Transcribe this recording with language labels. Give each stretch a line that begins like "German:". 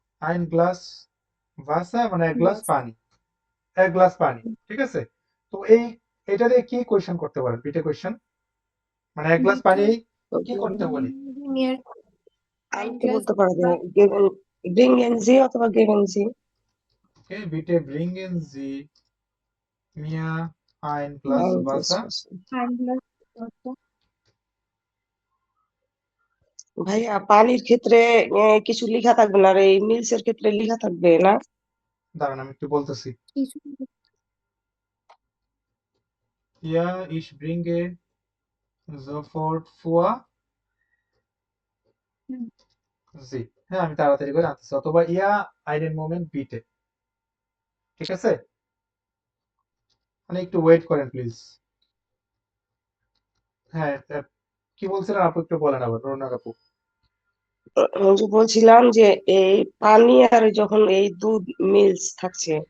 German: ein Glas Wasser
Bangla: মানে এক glass পানি, এক গ্লাস পানি। ঠিক আছে? তো এটা দিয়ে কি কোয়েশ্চেন করতে পারেন? বিটে কোয়েশ্চেন মানে এক গ্লাস পানি কি করতে বলি? আনতে বলতে পারা যায় গেভেন
German: bringen Sie
Bangla: অথবা
German: geben Sie। ওকে, বিটে bringen Sie mir ein Glas Ein Glas Wasser। Wasser।
Bangla: ভাইয়া পানির ক্ষেত্রে কিছু লেখা থাকবে না, আর এই মিলস এর ক্ষেত্রে লেখা থাকবে না। দাঁড়ান আমি একটু বলতেছি।
German: Ja, ich bringe sofort vor Sie।
Bangla: হ্যাঁ, আমি তাড়াতাড়ি করে আনতেছি, অথবা
German: einen Moment bitte।
Bangla: ঠিক আছে? মানে একটু ওয়েট করেন প্লিজ। হ্যাঁ, কি বলছিলেন আপু একটু বলেন আবার, রোনার আপু। আমি যে বলছিলাম যে এই পানি আর যখন এই দুধ মিলস থাকছে,